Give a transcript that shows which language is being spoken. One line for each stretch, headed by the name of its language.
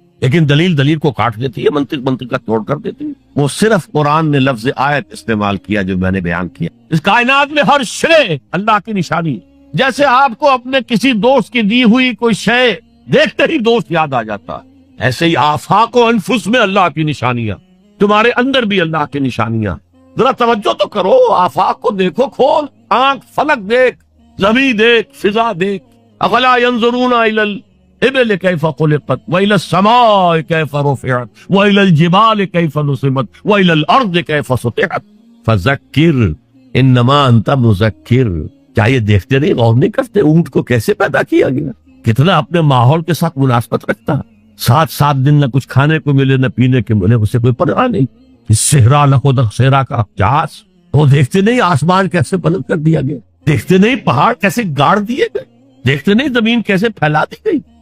Urdu: لیکن دلیل کو کاٹ دیتی ہے، منطق کا توڑ کر دیتی ہے۔ وہ صرف قرآن نے لفظ آیت استعمال کیا جو میں نے بیان کیا۔ اس کائنات میں ہر شے اللہ کی نشانی ہے۔ جیسے آپ کو اپنے کسی دوست کی دی ہوئی کوئی شے دیکھتے ہی دوست یاد آ جاتا ہے، ایسے ہی آفاق و انفس میں اللہ کی نشانیاں، تمہارے اندر بھی اللہ کی نشانیاں۔ ذرا توجہ تو کرو، آفاق کو دیکھو، کھول آنکھ، فلک دیکھ، زمین دیکھ، فضا دیکھ۔
Arabic: افلا ينظرون الى الإبل كيف خلقت وإلى السماء كيف رفعت وإلى الجبال كيف نصبت وإلى الأرض كيف سطحت فذكر إنما أنت مذکر.
Urdu: کیا یہ دیکھتے نہیں، غور نہیں کرتے اونٹ کو کیسے پیدا کیا گیا، کتنا اپنے ماحول کے ساتھ مناسبت رکھتا ہے. 7 دن نہ کچھ کھانے کو ملے نہ پینے کو ملے، اسے کوئی پرواہ نہیں. صحرا لخودق صحرا کا جہاز، وہ دیکھتے نہیں آسمان کیسے بلند کر دیا گیا، دیکھتے نہیں پہاڑ کیسے گاڑ دیے گئے، دیکھتے نہیں زمین کیسے پھیلا دی گئی.